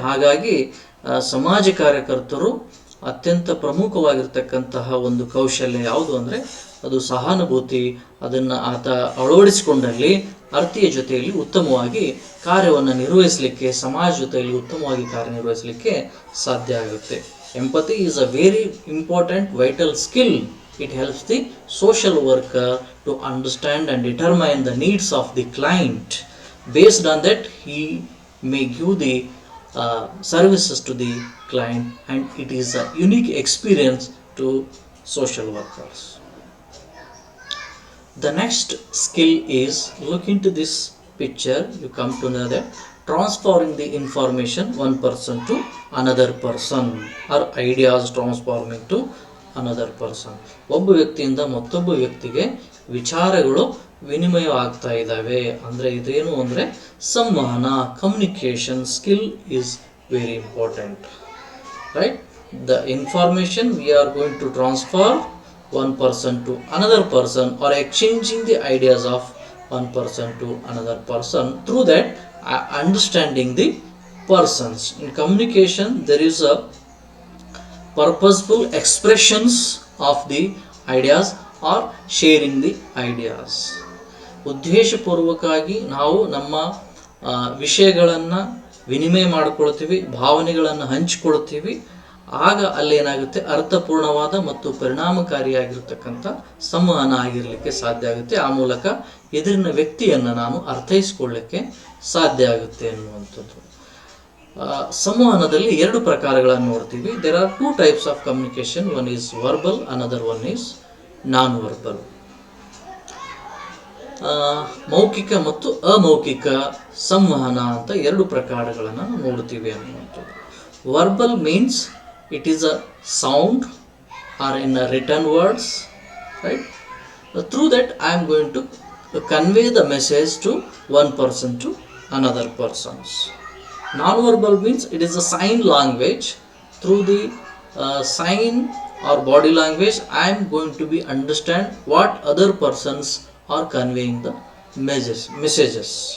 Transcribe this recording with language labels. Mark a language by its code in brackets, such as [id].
[kn] ಹಾಗಾಗಿ ಸಮಾಜ ಕಾರ್ಯಕರ್ತರು ಅತ್ಯಂತ ಪ್ರಮುಖವಾಗಿರ್ತಕ್ಕಂತಹ ಒಂದು ಕೌಶಲ್ಯ ಯಾವುದು ಅಂದರೆ ಅದು ಸಹಾನುಭೂತಿ. ಅದನ್ನು ಆತ ಅಳವಡಿಸಿಕೊಂಡಲ್ಲಿ ಅರ್ಥಿಯ ಜೊತೆಯಲ್ಲಿ ಉತ್ತಮವಾಗಿ ಕಾರ್ಯವನ್ನು ನಿರ್ವಹಿಸಲಿಕ್ಕೆ, ಸಮಾಜ ಜೊತೆಯಲ್ಲಿ ಉತ್ತಮವಾಗಿ ಕಾರ್ಯನಿರ್ವಹಿಸಲಿಕ್ಕೆ ಸಾಧ್ಯ ಆಗುತ್ತೆ. [en] Empathy is a very important vital skill it helps the social worker to understand and determine the needs of the client. Based on that, he may give the services to the client, and it is a unique experience to social workers. The next skill is, look into this picture, you come to know that transferring the information one person to another person, or ideas transforming to another person. [kn] ಒಬ್ಬ ವ್ಯಕ್ತಿಯಿಂದ ಮತ್ತೊಬ್ಬ ವ್ಯಕ್ತಿಗೆ ವಿಚಾರಗಳು ವಿನಿಮಯವಾಗ್ತಾ ಇದ್ದಾವೆ ಅಂದರೆ ಇದೇನು ಅಂದರೆ ಸಂವಹನ, communication skill [en] is very important, right? The information we are going to transfer one person to another person, or exchanging the ideas of one person to another person, through that understanding the persons. In communication there is a purposeful expressions of the ideas or sharing the ideas. [kn] ಉದ್ದೇಶಪೂರ್ವಕವಾಗಿ ನಾವು ನಮ್ಮ ವಿಷಯಗಳನ್ನು ವಿನಿಮಯ ಮಾಡಿಕೊಳ್ತೀವಿ, ಭಾವನೆಗಳನ್ನು ಹಂಚಿಕೊಳ್ತೀವಿ. ಆಗ ಅಲ್ಲೇನಾಗುತ್ತೆ, ಅರ್ಥಪೂರ್ಣವಾದ ಮತ್ತು ಪರಿಣಾಮಕಾರಿಯಾಗಿರ್ತಕ್ಕಂಥ ಸಂವಹನ ಆಗಿರಲಿಕ್ಕೆ ಸಾಧ್ಯ ಆಗುತ್ತೆ. ಆ ಮೂಲಕ ಎದುರಿನ ವ್ಯಕ್ತಿಯನ್ನು ನಾನು ಅರ್ಥೈಸಿಕೊಳ್ಳಲಿಕ್ಕೆ ಸಾಧ್ಯ ಆಗುತ್ತೆ ಅನ್ನುವಂಥದ್ದು. ಸಂವಹನದಲ್ಲಿ ಎರಡು ಪ್ರಕಾರಗಳನ್ನು ನೋಡ್ತೀವಿ. [en] There are 2 types of communication. One is verbal, another one is non verbal. [kn] ಮೌಖಿಕ ಮತ್ತು ಅಮೌಖಿಕ ಸಂವಹನ ಅಂತ ಎರಡು ಪ್ರಕಾರಗಳನ್ನು ನೋಡ್ತೀವಿ ಅನ್ನುವಂಥದ್ದು. [en] Verbal means it is a sound or in a written words, right? Through that I am going to convey the message to one person to another persons. Non-verbal means it is a sign language. Through the sign or body language I am going to be understand what other persons are conveying the messages.